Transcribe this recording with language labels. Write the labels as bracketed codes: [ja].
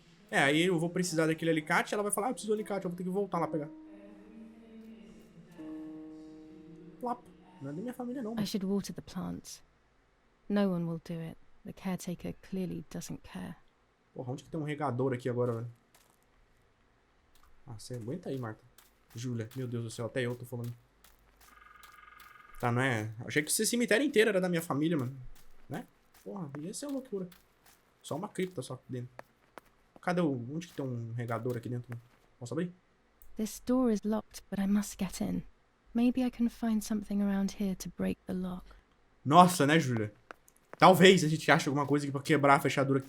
[pt] Aí eu vou precisar daquele alicate, ela vai falar, eu preciso do alicate, eu vou ter que voltar lá pegar. Lapo. Não é da minha família, não. [en] I should water the plants. No one will do it. The caretaker clearly doesn't care. [pt] Porra, onde que tem um regador aqui agora, velho? Ah, você aguenta aí, Marta. Júlia, meu Deus do céu, até eu tô falando. Tá, não é? Achei que esse cemitério inteiro era da minha família, mano. Né? Porra, isso é loucura. Só uma cripta só aqui dentro. Cadê o... Onde que tem um regador aqui dentro? Posso abrir? [en] This door is locked, but I must get in. Maybe I can find something around here to break the lock. [pt] Nossa, né, Júlia? Talvez a gente ache alguma coisa aqui pra quebrar a fechadura.